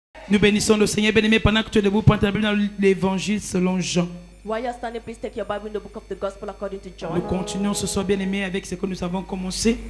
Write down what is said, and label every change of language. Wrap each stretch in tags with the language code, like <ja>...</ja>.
<fr>Nous bénissons le Seigneur. Bien-aimé, pendant que tu es debout, prends ta Bible dans l'évangile selon Jean.</fr> <en>While you're standing, please take your Bible in the book of the Gospel according to John.</en> <fr>Nous continuons ce soir, bien-aimé, avec ce que nous avons commencé.</fr>